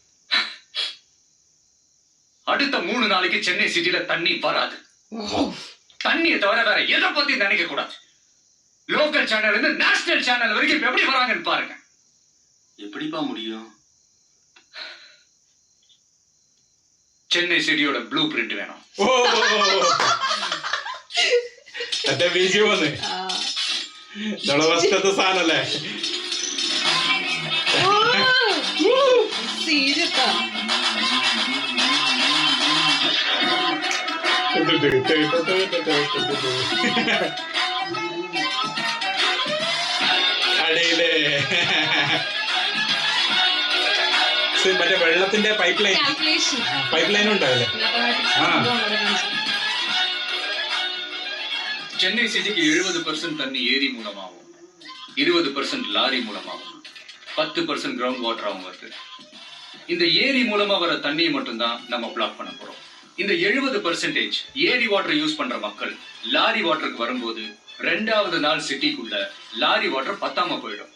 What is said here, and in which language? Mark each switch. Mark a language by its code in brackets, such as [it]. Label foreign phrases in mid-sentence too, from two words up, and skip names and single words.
[ta] அடுத்த 3 நாளைக்கு சென்னை சிட்டில தண்ணி வராது. தண்ணியை தவிர வேற எதை பத்தி நினைக்க கூடாது. [en] local channel [ta] இருந்து [en] national channel [ta] வரைக்கும் எப்படி வராங்கன்னு பாருங்க. எப்படிப்பா முடியும்? சென்னை சிட்டியோட [en] blue print [ta] வேணும். [ml] മറ്റേ ബീജി വന്ന് നമ്മളെ ഫസ്റ്റത്തെ സാധനല്ലേ സീരിയസാ അടിയിലേ മറ്റേ വെള്ളത്തിന്റെ പൈപ്പ് ലൈൻ ഉണ്ടാവില്ലേ? [ta] சென்னை சிட்டிக்கு 70% தண்ணி ஏரி மூலமாகவும் 20% லாரி மூலமாகவும் 10% [en] ground waterஆகவும் [ta] வருது. இந்த ஏரி மூலமா வர தண்ணியை மட்டும்தான் நம்ம பிளாக் பண்ண போறோம். இந்த 70% ஏரி [en] water use [ta] பண்ற மக்கள் [en] lorry waterக்கு [ta] வரும்போது 2வது நாள் சிட்டிக்குள்ள [en] lorry water [ta] பத்தாம போயிடும்.